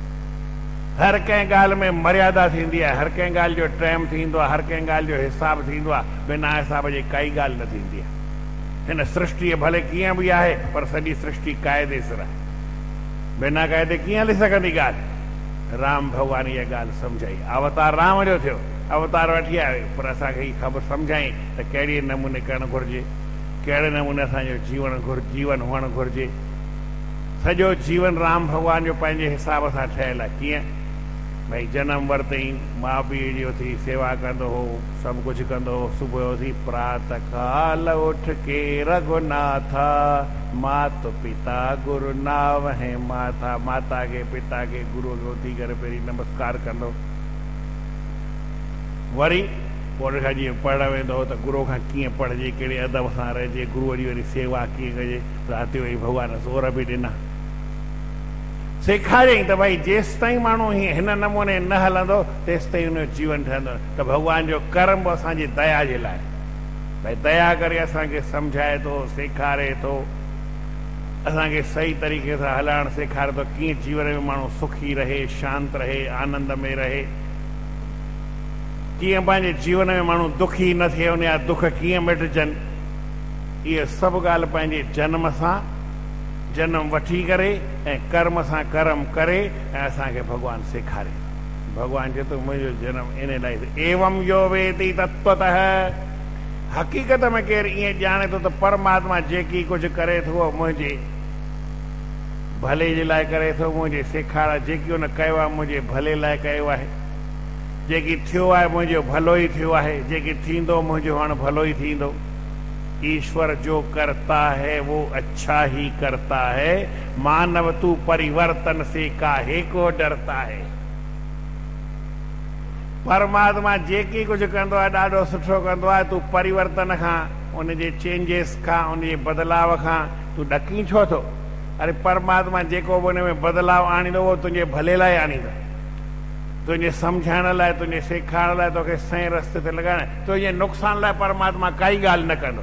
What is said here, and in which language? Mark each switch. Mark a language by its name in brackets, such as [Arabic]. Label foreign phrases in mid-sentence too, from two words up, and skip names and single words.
[Sindhi] हर कंहिं ॻाल्हि में मर्यादा थींदी आहे, हर कंहिं ॻाल्हि जो टाइम थींदो आहे, हर कंहिं ॻाल्हि जो हिसाब थींदो आहे, बिना हिसाब जे काई ॻाल्हि न थींदी आहे। हिन सृष्टि भले कीअं बि आहे, पर सॼी सृष्टि क़ाइदे सां आहे, बिना क़ाइदे कीअं हली सघंदी ॻाल्हि? राम भॻवान इहा ॻाल्हि सम्झाई, अवतार राम जो थियो, अवतार वठी आयो, पर असांखे हीअ ख़बर सम्झाई त कहिड़े नमूने करणु घुरिजे, कहिड़े नमूने असांजो जीवन हुअणु घुरिजे। सॼो जीवन राम भॻवान जो पंहिंजे हिसाब सां ठहियलु आहे। कीअं? भई जनम वरितई, माउ पीउ जी उथी सेवा कंदो हो, सभु कुझु कंदो हो, सुबुह उथी [Hindi] प्रातः काल उठ के रघुनाथ, मात पिता गुरु नाव है माता, [Sindhi] माता के पिता के गुरु खे उथी करे पहिरीं नमस्कार कंदो, वरी पोइ खां जीअं पढ़णु वेंदो हो त गुरू खां कीअं पढ़िजे, कहिड़े अदब सां रहिजे, गुरूअ जी वरी सेवा कीअं कजे, राति वरी भॻवान सोर बि ॾिना, सेखारियईं त भई जेसि ताईं माण्हू हिन नमूने न हलंदो तेसि ताईं हुनजो जीवन ठहंदो। त भॻवान जो कर्म बि असांजी दया जे लाइ, भई दया करे असांखे सम्झाए थो, सेखारे थो, असांखे सही तरीक़े सां हलाइणु सेखारे थो, कीअं जीवन में माण्हू सुखी रहे, शांत रहे, आनंद में रहे, कीअं पंहिंजे जीवन में माण्हू दुखी न थिए, उन जा दुख कीअं मिटजनि। इहे सभु ॻाल्हि पंहिंजे जन्म सां, जनम वठी करे ऐं कर्म सां कर्म करे ऐं असांखे भॻवानु सेखारे। भॻवानु चए थो मुंहिंजो जनम इन लाइ, [Sanskrit] एवं यो वेति तत्वतः, हक़ीक़त में केरु ईअं ॼाणे थो त परमात्मा जेकी कुझु करे थो मुंहिंजे भले जे लाइ करे थो, मुंहिंजे सेखार जेकी उन कयो आहे मुंहिंजे भले लाइ कयो आहे, जेकी थियो आहे मुंहिंजो भलो ई थियो आहे, जेकी थींदो मुंहिंजो हाणे भलो ई थींदो। [Hindi] ईश्वर जो करता है वो अच्छा ही करता है, मानव तू परिवर्तन से काहे को डरता है। [Sindhi] परमात्मा जेकी कुझु कंदो आहे ॾाढो सुठो कंदो आहे, तूं परिवर्तन खां, उनजे चेंजिस खां, उनजे बदलाव खां तूं ॾकी छो थो? अरे परमात्मा जेको बि उन में बदलाव आणींदो उहो तुंहिंजे भले लाइ आणींदो, तुंहिंजे सम्झाइण लाइ, तुंहिंजे सेखारण लाइ, तोखे सही रस्ते ते लॻाइण, तुंहिंजे नुक़सान लाइ परमात्मा काई ॻाल्हि न कंदो।